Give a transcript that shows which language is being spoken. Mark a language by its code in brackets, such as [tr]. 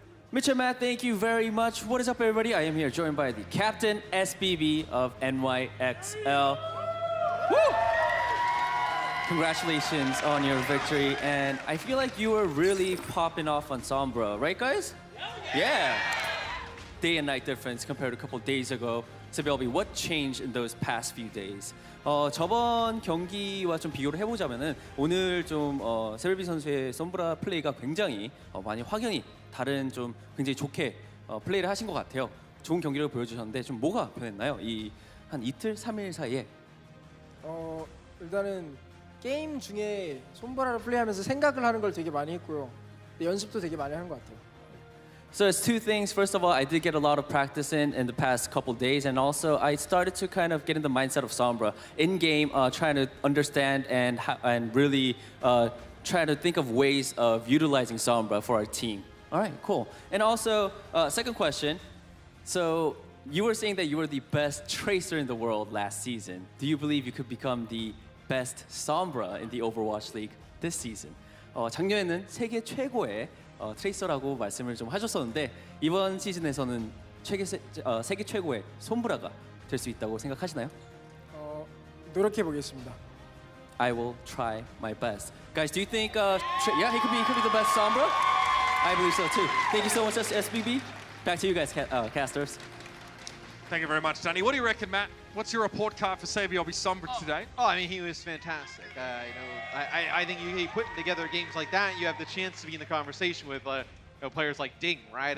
[en] Mitch and Matt, thank you very much. What is up, everybody? I am here joined by the captain, SBB of NYXL. Woo! Congratulations on your victory, and I feel like you were really popping off on Sombra, right, guys? Yeah. Day and night difference compared to a couple days ago. Sabiobi, what changed in those past few days? [ko] 저번 경기와 좀 비교를 해보자면은 오늘 좀 세벨비 선수의 썸브라 플레이가 굉장히 많이 확연히 다른 좀 굉장히 좋게 플레이를 하신 것 같아요. 좋은 경기를 보여주셨는데 좀 뭐가 변했나요? 이 한 이틀, 3일 사이에? 일단은 게임 중에 솜브라를 플레이하면서 생각을 하는 걸 되게 많이 했고요. 연습도 되게 많이 하는 것 같아요. [en] So it's two things. First of all, I did get a lot of practice in the past couple days, and also I started to kind of get in the mindset of Sombra in game, trying to understand and really try to think of ways of utilizing Sombra for our team. All right, cool. And also, second question. So you were saying that you were the best tracer in the world last season. Do you believe you could become the best Sombra in the Overwatch League this season? [ko] 작년에는 세계 최고의 트레이서라고 말씀을 좀 하셨었는데 이번 시즌에서는 세계 최고의 솜브라가 될 수 있다고 생각하시나요? 노력해 보겠습니다. [en] I will try my best. Guys, do you think yeah, he could be the best Sombra? I believe so too. Thank you so much, SBB. Back to you guys, casters. Thank you very much, Danny. What do you reckon, Matt? What's your report card for Sabiobi Sombra today? Oh, I mean, he was fantastic. I think he putting together games like that, you have the chance to be in the conversation with players like Ding, right?